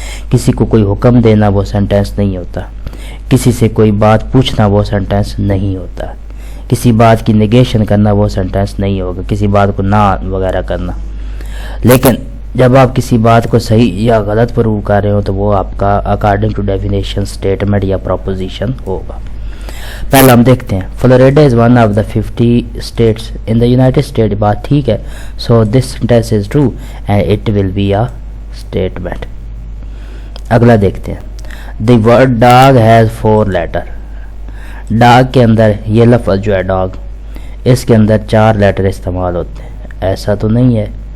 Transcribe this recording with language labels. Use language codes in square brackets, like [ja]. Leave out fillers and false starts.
[ur] کسی کو کوئی حکم دینا وہ سینٹینس نہیں ہوتا. کسی سے کوئی بات پوچھنا وہ سینٹینس نہیں ہوتا. کسی بات کی نیگیشن کرنا وہ سینٹینس نہیں ہوگا. کسی بات کو نہ وغیرہ کرنا. لیکن جب آپ کسی بات کو صحیح یا غلط پروو کر رہے ہو تو وہ آپ کا اکارڈنگ ٹو ڈیفینیشن اسٹیٹمنٹ یا پروپوزیشن ہوگا. پہلا ہم دیکھتے ہیں. [en] Florida is one of the 50 states in the United State. [ur] بات ٹھیک ہے. [en] So this sentence is true and it will be a statement. [ur] اگلا دیکھتے ہیں. [en] The word dog has 4 letter. [ur] Dog کے اندر یہ لفظ جو ہے ڈاگ، اس کے اندر 4 لیٹر استعمال ہوتے ہیں. ایسا تو نہیں ہے.